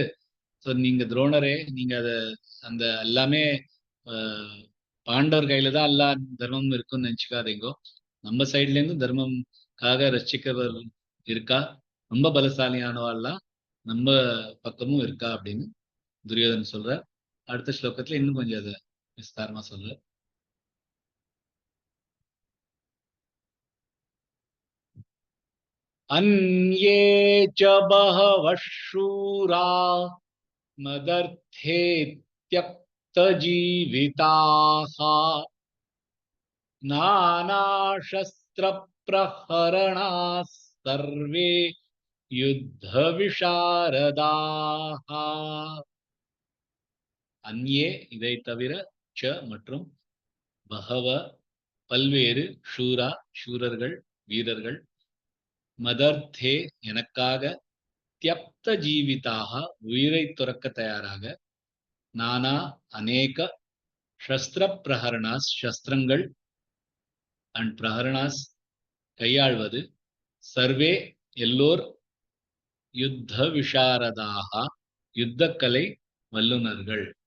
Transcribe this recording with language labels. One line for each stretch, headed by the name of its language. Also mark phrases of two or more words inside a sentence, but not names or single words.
Tamil: ஸோ நீங்க துரோணரே, நீங்க அந்த எல்லாமே பாண்டவர் கையில தான் எல்லா தர்மமும் இருக்குன்னு நினைச்சுக்காதீங்கோ. நம்ம சைட்ல இருந்து தர்மம் ரட்சிக்கவர் இருக்கா, ரொம்ப பலசாலியானவாள்லாம் நம்ம பக்கமும் இருக்கா அப்படின்னு துரியோதனன் சொல்ற. அடுத்த ஸ்லோகத்துல இன்னும் கொஞ்சம் அதை விஸ்தாரமா சொல்ற.
Sanskrit: अन्ये च बहवः शूरा मदर्थे त्यक्तजीविताः नानाशस्त्रप्रहरणाः सर्वे युद्धविशारदाः.
Tamil: अन्ये இதை தவிர ச மற்றும் பகவ பல்வேறு ஷூரா ஷூரர்கள் வீரர்கள் மதர்த்தே எனக்காக
Sanskrit: त्यक्तजीविताः
Tamil: உயிரை துறக்க தயாராக நானா அநேக
Sanskrit: शस्त्रप्रहरणाः
Tamil: சஸ்திரங்கள் அண்ட் பிரஹரணாஸ் கையாள்வது சர்வே எல்லோர்
Sanskrit: युद्धविशारदाः
Tamil: யுத்தக்கலை வல்லுநர்கள்.